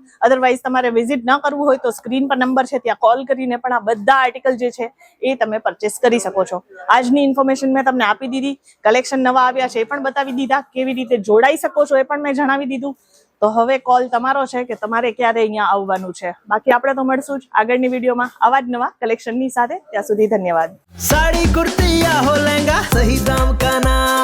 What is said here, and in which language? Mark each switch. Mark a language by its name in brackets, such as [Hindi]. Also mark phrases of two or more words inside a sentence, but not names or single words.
[Gujarati] અધરવાઇઝ તમારે વિઝિટ ન કરવું હોય તો સ્ક્રીન પર નંબર છે ત્યાં કોલ કરીને પણ આ બધા આર્ટિકલ જે છે એ તમે પરચેસ કરી શકો છો. આજની ઇન્ફોર્મેશન મેં તમને આપી દીધી. કલેક્શન નવા આવ્યા છે એ પણ બતાવી દીધા. કેવી રીતે જોડાઈ શકો છો એ પણ મેં જણાવી દીધું. તો હવે કોલ તમારો છે કે તમારે ક્યારે અહીંયા આવવાનું છે. બાકી આપણે તો મળશું જ આગળની વિડીયોમાં આવા જ નવા કલેક્શનની સાથે. ત્યાં સુધી ધન્યવાદ. [Hindi] साड़ी कुर्ती या हो लहंगा, सही दाम का ना